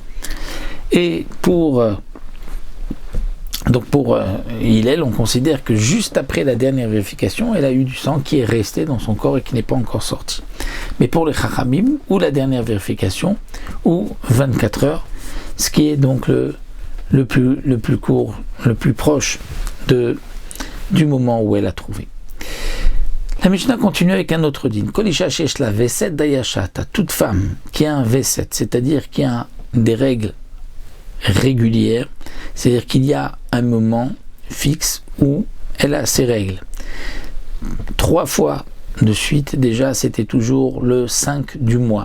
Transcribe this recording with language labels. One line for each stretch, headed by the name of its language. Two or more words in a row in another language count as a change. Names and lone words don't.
French: Et pour Hillel, on considère que juste après la dernière vérification, elle a eu du sang qui est resté dans son corps et qui n'est pas encore sorti. Mais pour les Chachamim, ou la dernière vérification, ou 24 heures, ce qui est donc le plus court, le plus proche du moment où elle a trouvé. La Mishnah continue avec un autre din.
Hebrew: כל אשה שיש לה וסת דיה שעתה.
French: Toute femme qui a un veset, c'est-à-dire qui a des règles régulières, c'est-à-dire qu'il y a un moment fixe où elle a ses règles. 3 fois de suite, déjà, c'était toujours le 5 du mois.